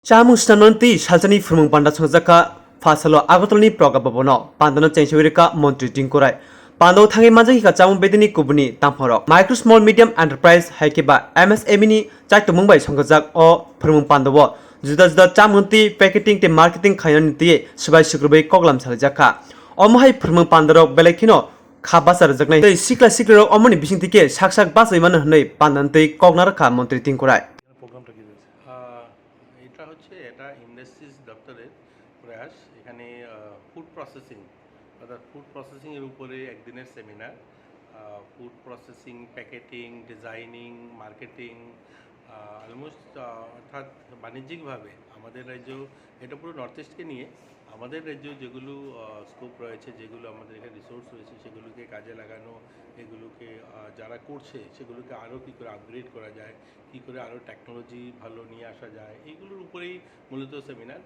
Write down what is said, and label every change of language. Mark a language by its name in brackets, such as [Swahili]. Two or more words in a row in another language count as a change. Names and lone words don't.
[Kok Borok] Chamung Stananti Shalchani Phwrwngmung Panda Swrangchati Phasalo Agotolni Progabbono Pandano Chengshwirika Montri Tingkurai Pando Thangi Manjaki ka Chamung Bedekni Kubuni Tamphorok Micro Small Medium Enterprise Haikeba MSME ni Chaitumung bai Songjak o Phwrwngmung Pandawo Juda juda Chamungti Packaging te Marketing Khayanani ti Subai Sukrubai Koglam Khwlaijakkha Omahai Phwrwngmung Pandarok Bedekni Khabasar Jaknai tei Sikla Siklero Omoni Bisingtike Saksak Basai Mano Hnai Pandantei Kognarkha Montri Tingkurai [Bangla] প্রোগ্রামটা কি রয়েছে? এটা হচ্ছে ইন্ডাস্ট্রিজ দপ্তরের প্রয়াস। এখানে [English] food processing [Bangla] অর্থাৎ [English] food processing [Bangla] উপরে একদিনের সেমিনার। [English] food processing, packeting, designing, marketing, almost [Bangla] অর্থাৎ বাণিজ্যিকভাবে আমাদের রাজ্য, এটা পুরো নর্থ ইস্টকে নিয়ে আমাদের রাজ্য যেগুলো স্কোপ রয়েছে, যেগুলো আমাদের এখানে রিসোর্স রয়েছে, সেগুলোকে কাজে লাগানো, এগুলোকে যারা করছে সেগুলোকে আরও কী করে আপগ্রেড করা যায়, কী করে আরও টেকনোলজি ভালো নিয়ে আসা যায়, এইগুলোর উপরেই মূলত সেমিনার।